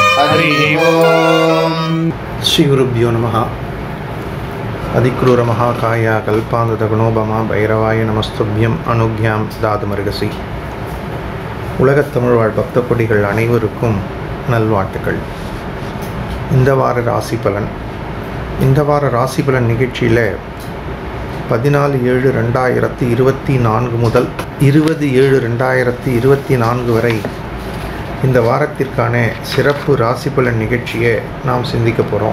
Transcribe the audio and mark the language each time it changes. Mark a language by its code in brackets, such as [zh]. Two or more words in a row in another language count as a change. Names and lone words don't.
[sa] हरि ओम। श्री गुरुभ्यो नमः। अधिक्रूर महाकाय कल्पांतगुणोपमा भैरवाय नमस्तुभ्यम् अनुज्ञां दातुमर्हसि. [ta] உலகத் தமிழ் வாழ் பக்த கொடிகள் அனைவருக்கும் நல்வாழ்த்துக்கள். இந்த வார ராசி பலன். இந்த வார ராசி பலன் நிகழ்ச்சியில் 14/7/2024 முதல் 20/7/2024 வரை இந்த வாரத்திற்கான சிறப்பு ராசி பலன் நிகழ்ச்சியை நாம் சிந்திக்க போகிறோம்.